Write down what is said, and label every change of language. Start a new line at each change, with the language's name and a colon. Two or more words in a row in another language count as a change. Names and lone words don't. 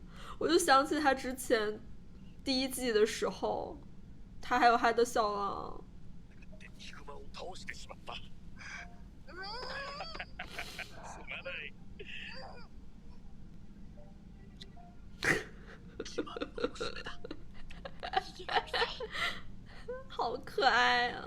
Chinese: 我就想起他之前第一季的时候，他还有他的小狼。
Japanese: ヒグマを倒してしまった。すまない。自慢の娘だ。
Chinese: 好可爱啊！